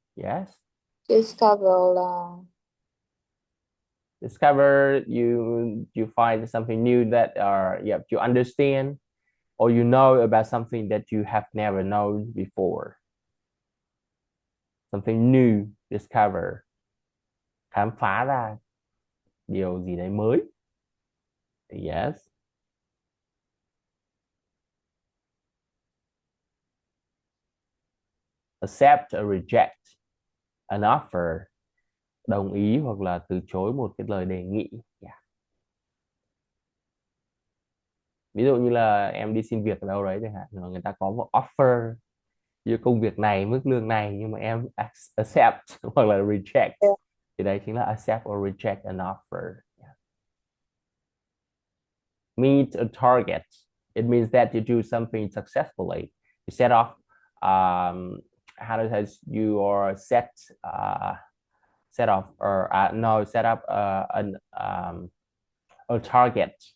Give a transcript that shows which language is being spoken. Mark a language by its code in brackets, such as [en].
[en] Yes. Discover [vi] là [en] Discover, you find something new that you understand or you know about something that you have never known before. Something new, discover. [vi] Khám phá ra điều gì đấy mới. [en] Yes. Accept or reject an offer. [vi] Đồng ý hoặc là từ chối một cái lời đề nghị. [en] Yeah. [vi] Ví dụ như là em đi xin việc ở đâu đấy chẳng hạn, người ta có một offer như công việc này, mức lương này, nhưng mà em accept hoặc là reject, [en] yeah. [vi] thì đấy chính là [en] accept or reject an offer. Yeah. Meet a target. It means that you do something successfully. You set off, how does it, you are set off or no, set up a target.